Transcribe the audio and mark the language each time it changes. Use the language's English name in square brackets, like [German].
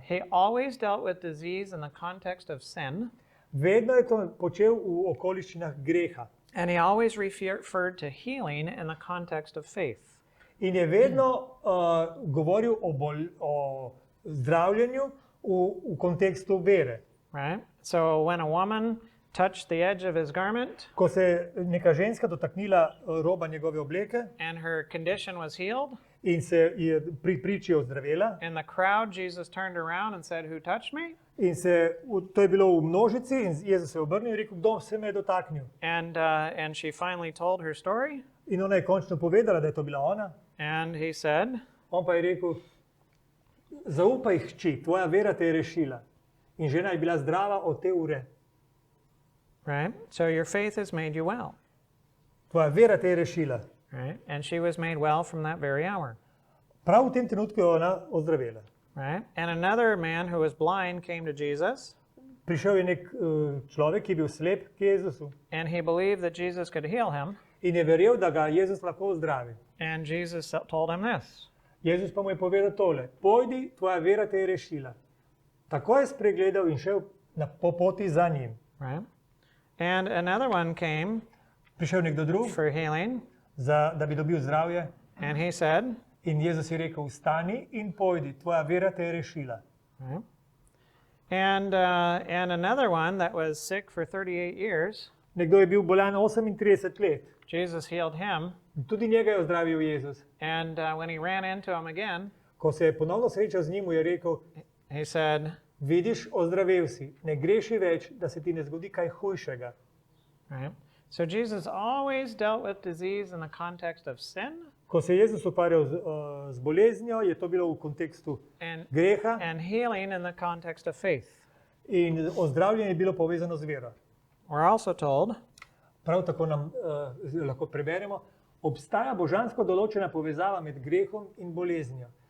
[English] He always dealt with disease in the context of sin, [Slovenian] vedno je to počel v okoliščinah greha. [English] and He always referred to healing in the context of faith. [Slovenian] In je vedno govoril o zdravljenju v kontekstu vere. [English] Right? So when a woman touched the edge of his garment, [Slovenian] ko se je neka ženska dotaknila roba njegove obleke [English] and her condition was healed. [Slovenian] in se je pri priči ozdravila. [English] In the crowd, Jesus turned around and said, "Who touched me?" [Slovenian] In to je bilo v množici in Jezus se je obrnil in rekel, kdo se me je dotaknil. [English] And she finally told her story. [Slovenian] In ona je končno povedala, da je to bila ona. [English] And he said, [Slovenian] On pa je rekel, zaupaj hči, tvoja vera te je rešila. In žena je bila zdrava od te ure. [English] right? So your faith has made you well, [Slovenian] Tvoja vera te je rešila. [English] right? And she was made well from that very hour, [Slovenian] Prav v tem trenutku je ona ozdravela. [English] right? And another man who was blind came to Jesus, [Slovenian] Prišel je nek človek, ki je bil slep k Jezusu [English] and he believed that Jesus could heal him. [Slovenian] in je verjel, da ga Jezus lahko ozdravi. [English] And Jesus told him this, [Slovenian] Jezus pa mu je povedal tole, pojdi, tvoja vera te je rešila. Tako je spregledal in šel po poti za njim. [English] right? And another one came [Slovenian] Prišel nekdo drug, [English] for healing, [Slovenian] da bi dobil zdravje [English] and he said, [Slovenian] in Jezus je rekel, vstani in pojdi, tvoja vera te je rešila. [English] right? And another one that was sick for 38 years, [Slovenian] Nekdo je bil bolan 38 let. [English] Jesus healed him. [Slovenian] Tudi njega je ozdravil Jezus. [English] And when he ran into him again, [Slovenian] Ko se je ponovno srečal z njim, mu je rekel, [English] he said, [Slovenian] vidiš, ozdravel si, ne greši več, da se ti ne zgodi kaj hujšega. [English] right? So Jesus always dealt with disease in the context of sin [Slovenian] Ko se je Jezus ukvarjal z boleznijo, je to bilo v kontekstu [English] and, [Slovenian] greha [English] and healing in the context of faith. [Slovenian] in ozdravljenje je bilo povezano z vero. [English] We're also told [Slovenian] Prav tako nam lahko preberemo, obstaja božansko določena povezava med grehom in boleznijo.